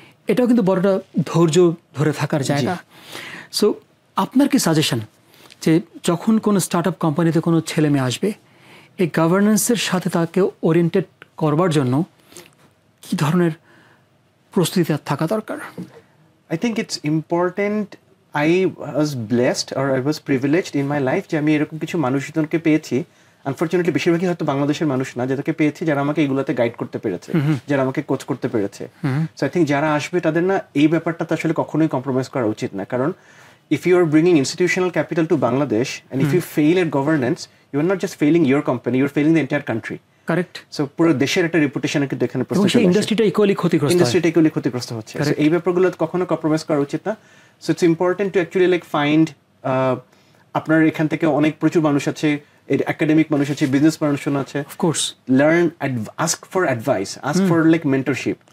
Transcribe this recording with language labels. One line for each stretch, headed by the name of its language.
Bangla: এটাও কিন্তু বড়টা ধৈর্য ধরে থাকার জায়গা। সো আপনার কি সাজেশন, যে যখন কোনো স্টার্টআপ কোম্পানিতে কোনো ছেলে মেয়ে আসবে, এই গভর্নেন্সের সাথে তাকে ওরিয়েন্টেড করবার জন্য কি ধরনের প্রস্তুতি থাকা দরকার?
English: I think it's important. I was blessed or I was privileged in my life
Bangla: যে আমি এরকম কিছু মানুষজনকে পেয়েছি। আনফরচুনেটলি বেশিরভাগই হয়তো বাংলাদেশের মানুষ না, যাদেরকে পেয়েছি যারা আমাকে এগুলোতে গাইড করতে পেরেছে, যারা আমাকে কোচ করতে পেরেছে।
English: so I think
Bangla: যারা আসবে তাদের না এই ব্যাপারটাতে আসলে কখনোই কম্প্রোমাইজ করা উচিত না। কারণ
English: if you are bringing institutional capital to Bangladesh and if you fail at governance, you are not just failing your company, you are failing the entire country. Correct.
Bangla: So পুরো দেশের একটা রেপুটেশন কিন্তু এখানে প্রশ্ন হচ্ছে, ইন্ডাস্ট্রিটা ইকুয়ালি ক্ষতিগ্রস্ত হচ্ছে। So এই ব্যাপারগুলো কখনো কম্প্রোমাইজ করা উচিত না।
English: so it's important to actually like find,
Bangla: আপনার এখান থেকে অনেক প্রচুর মানুষ আছে, একাডেমিক মানুষ আছে, বিজনেস মানুষজন আছে,
English: Of course, learn, ask for advice, ask for like mentorship.